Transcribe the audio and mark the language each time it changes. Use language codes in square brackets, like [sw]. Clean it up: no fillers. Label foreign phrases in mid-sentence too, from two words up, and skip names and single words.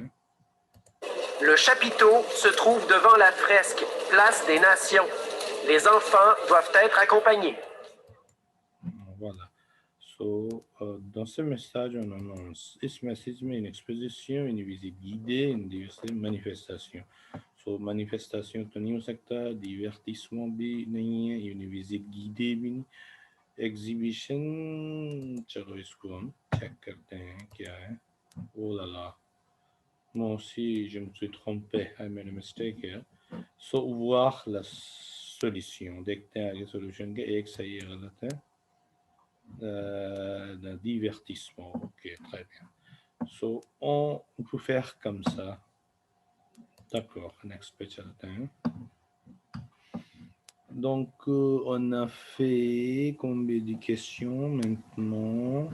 [fr] Le chapiteau se trouve devant la fresque Place des Nations. Les enfants doivent être accompagnés. Voilà. So, dans ce message, on annonce. [hi] इस message में [fr] une exposition, une visite guidée, une diverses manifestations. [hi] So, manifestation तो नहीं हो सकता, divertissement भी नहीं है, [fr] une visite guidée [hi] भी नहीं. Exhibition, चलो इसको हम check करते हैं क्या है. [fr] Oh là là. Moi aussi, je me suis trompé. [en] I made a mistake here. So, [fr] voir la solution. [hi] देखते हैं आगे solution का एक सही है गलत है. [fr] D'un divertissement. Ok, très bien. So, on peut faire comme ça. D'accord, [en] next page. [fr] Donc, on a fait combien de questions maintenant?